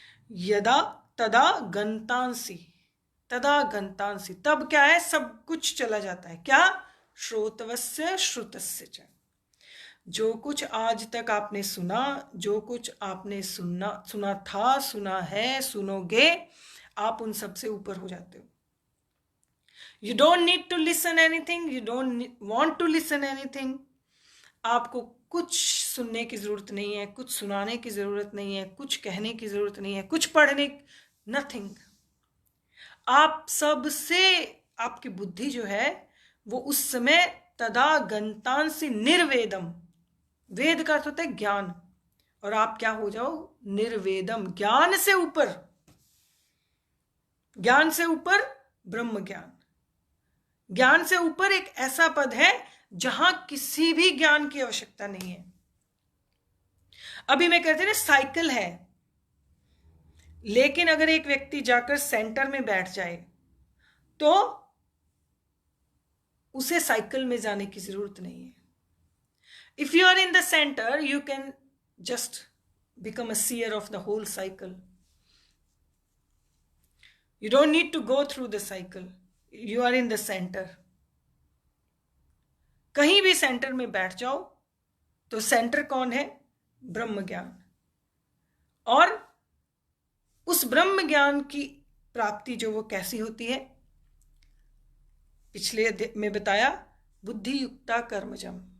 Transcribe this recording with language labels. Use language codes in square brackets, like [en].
[sa] यदा तदा गंतांसी, तदा गंतांसी, तब क्या है? [hi] सब कुछ चला जाता है। क्या? [sa] श्रोतवस्य श्रुतस्य च, [hi] जो कुछ आज तक आपने सुना, जो कुछ आपने सुना था, सुना है, सुनोगे, आप उन सब से ऊपर हो जाते हो। [en] You don't need to listen anything, you don't want to listen anything. [hi] आपको कुछ सुनने की जरूरत नहीं है, कुछ सुनाने की जरूरत नहीं है, कुछ कहने की जरूरत नहीं है, कुछ पढ़ने, नथिंग। आप सबसे, आपकी बुद्धि जो है वो उस समय [sa] तदा गंतांसी निर्वेदम, [hi] वेद का अर्थ होता है ज्ञान, और आप क्या हो जाओ? निर्वेदम, ज्ञान से ऊपर, ज्ञान से ऊपर ब्रह्म ज्ञान, ज्ञान से ऊपर एक ऐसा पद है जहां किसी भी ज्ञान की आवश्यकता नहीं है। अभी मैं कहते ना साइकिल है, लेकिन अगर एक व्यक्ति जाकर सेंटर में बैठ जाए तो उसे साइकिल में जाने की जरूरत नहीं है। [en] If you are in the centre you can just become a seer of the whole cycle. You don't need to go through the cycle. You are in the center. [hi] कहीं भी सेंटर में बैठ जाओ तो सेंटर कौन है? ब्रह्म ज्ञान। और उस ब्रह्म ज्ञान की प्राप्ति जो वो कैसी होती है, पिछले में बताया, [sa] बुद्धि युक्ता कर्मजम।